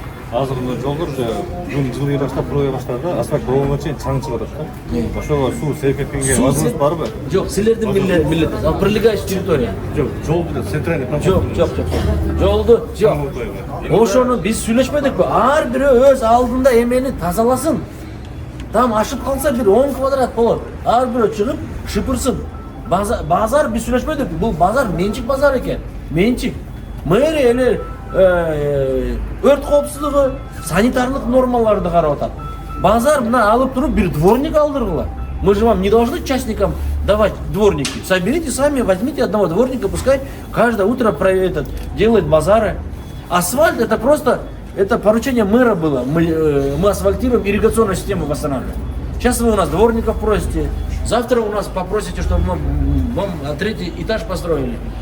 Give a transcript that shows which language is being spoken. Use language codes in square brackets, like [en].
[ky] Азыр жолдор бүгүн жылый баштап курулай баштады да, асфальт болгонго чейин чаң чыгып атат да. Ошого суу сейп эткенге возможность барбы? Жок, силердин милдетиңиз. Ал [ru] прилегающая территория. [ky] Жок, жол бүт центральный Жок. Жолду жок. Ошону биз сүйлөшпөдүкпү? Ар бирөө өз алдында эмени тазаласын. Там ашып калса бир 10 квадрат болот. Ар бирөө чыгып шыпырсын. Базар биз сүйлөшпөдүкпү? Бул базар менчик базар экен. Менчик. Мэрия эле өрт коопсуздугу, санитарлык нормаларды карап атат. Базар мына алып туруп бир дворник алдыргыла. [ru] Мы же вам не должны частникам давать дворники. Соберите сами, возьмите одного дворника, пускай каждое утро делает базары. Асфальт это просто, это поручение мэра было. Мы асфальтируем, ирригационную систему восстанавливаем. Сейчас вы у нас дворников просите, завтра у нас попросите, чтобы мы вам 3-й этаж построили.